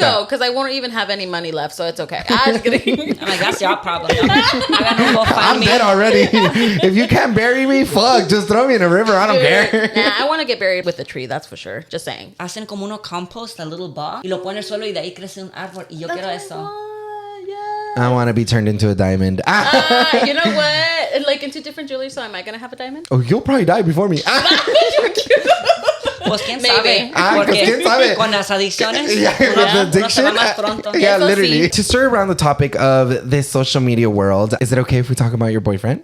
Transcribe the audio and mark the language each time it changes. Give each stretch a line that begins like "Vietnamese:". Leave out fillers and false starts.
English: though, because I won't even have any money left, so it's okay. I'm just kidding. I'm like, that's your problem. I'm dead already. If you can't bury me, fuck, just throw me in a river. I don't care. Nah, I want to get buried with a tree, that's for sure. Just saying.
Spanish: Hacen como uno compost,
English: a little bog,
Spanish: y lo pone al suelo y de ahí crece un árbol. Y yo quiero eso.
English: I want to be turned into a diamond. You know what? Like into different jewelry, so am I going to have a diamond? Oh, you'll probably die before me.
Spanish: Pues quién sabe. Porque ¿quién sabe? Con las adicciones.
English: With the addiction.
Spanish: Más pronto.
English: Literally. To stir around the topic of this social media world, is it okay if we talk about your boyfriend?